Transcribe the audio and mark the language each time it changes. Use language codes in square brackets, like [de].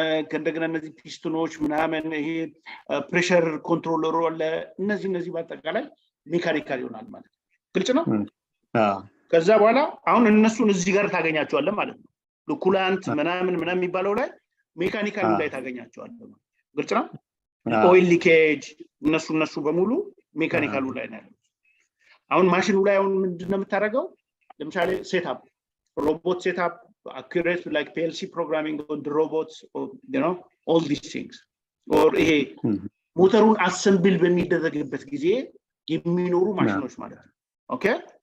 [am] ከእንደገና እነዚህ ፒስቶኖች ምናምን ይሄ ፕሬሸር ኮንትሮለሩ አለ። እነዚህ በአጠቃላይ ሜካኒካል ይሆናል ማለት ነው። ግልጽ ነው። ከዛ በኋላ አሁን እነሱን እዚህ ጋር ታገኛቸዋለህ ማለት ነው። ኩላንት ምናምን የሚባለው ላይ ሜካኒካሉ ላይ ታገኛቸዋለህ ማለት ነው። ግልጽ ነው። ኦይል ሊኬጅ እነሱ በሙሉ ሜካኒካሉ ላይ ነው ያለው። አሁን ማሽኑ ላይ አሁን ምንድነው የምታደርገው? ለምሳሌ ሴትአፕ [en] robot setup, accurate like PLC programming on the robots, or all these things. [am] Or motorun assemble በሚደረግበት ጊዜ የሚኖሩ ማሽኖች ማለት ነው። [en] Okay?